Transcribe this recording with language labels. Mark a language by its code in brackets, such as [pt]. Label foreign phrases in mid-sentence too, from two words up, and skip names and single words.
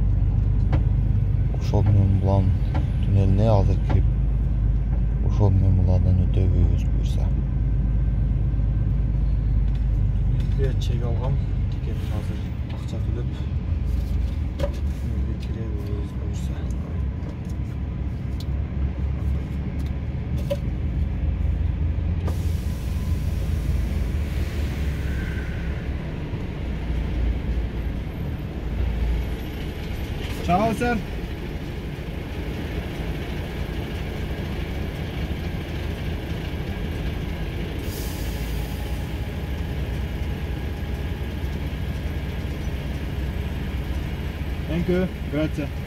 [ky] Ошол менен булан туннелине азыр кирип, ошол менен булардан өтөбүз буйрса. Чек алгам, тикет азыр акча төлөп киребиз буйрса. [it] Ciao sir. [en] Thank you, [it] grazie.